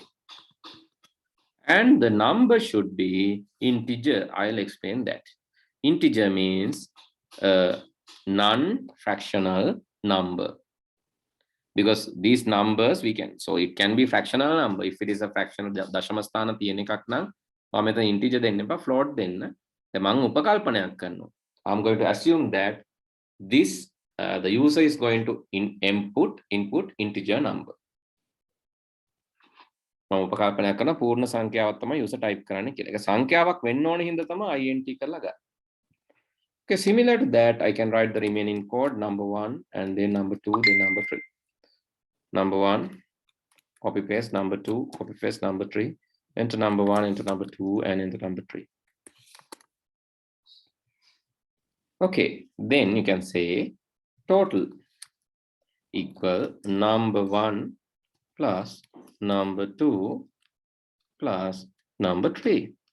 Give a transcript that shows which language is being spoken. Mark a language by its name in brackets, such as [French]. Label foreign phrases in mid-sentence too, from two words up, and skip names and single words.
[English] And the number should be integer. I'll explain that. Integer means a non-fractional number. Because these numbers we can, so it can be fractional number. If it is a fractional [Sinhala] දශම ස්ථාන තියෙන එකක් නම් මම මෙතන integer දෙන්න එපා, float දෙන්න. දැන් මම උපකල්පනයක් කරනවා. [English] I'm going to assume that this the user is going to input integer number. [Sinhala] මම උපකල්පනයක් කරන පූර්ණ සංඛ්‍යාවක් තමයි [English] user type [Sinhala] කරන්න කියලා. ඒක සංඛ්‍යාවක් වෙන්න ඕන හින්දා තමයි int කරලා ගන්න. [English] Okay, similar to that, I can write the remaining code, number 1 and then number 2, then number 3. Number 1, copy paste, number 2, copy paste, number 3, enter number 1, enter number 2, and enter number 3. Okay, then you can say total equal number 1 plus number 2 plus number 3.